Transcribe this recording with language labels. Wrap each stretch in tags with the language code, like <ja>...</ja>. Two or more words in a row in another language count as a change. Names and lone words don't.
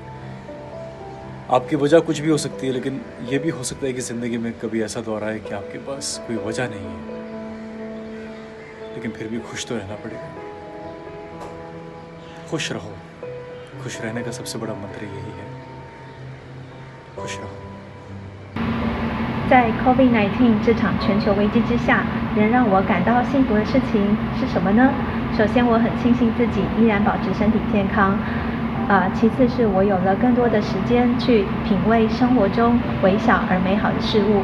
<hi>आपकी वजह कुछ भी हो सकती है, लेकिन ये भी हो सकता है कि ज़िंदगी में कभी ऐसा दौर आए कि आपके पास कोई वजह नहीं है, लेकिन फिर भी खुश तो रहना पड़ेगा. खुश रहो. खुश रहने का सबसे बड़ा मंत्र यही है, खुश रहो.</hi> <zh>在 COVID-19 这场全球危机之下，能让我感到幸福的事情是什么呢？首先，我很庆幸自己依然保持身体健康。其次是我有了更多的时间去品味生活中微小而美好的事物。</zh>